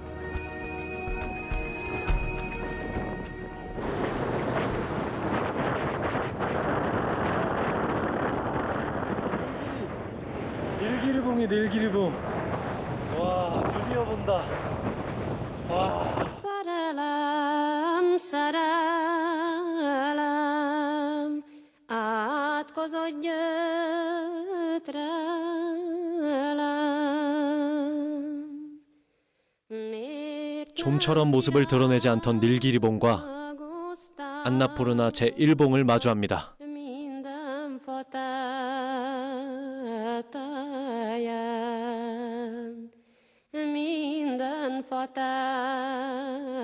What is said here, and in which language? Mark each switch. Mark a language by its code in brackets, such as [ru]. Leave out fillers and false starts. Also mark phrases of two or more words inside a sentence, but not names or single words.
[ko] 닐기리봉이 닐기리봉. 와, 드디어 본다. 와. [hu] Szerelem, szerelem, átkozott gyötrelem. [ko] 좀처럼 모습을 드러내지 않던 닐기리봉과 안나푸르나 제1봉을 마주합니다. [hu] Minden fatáján, minden fatáján.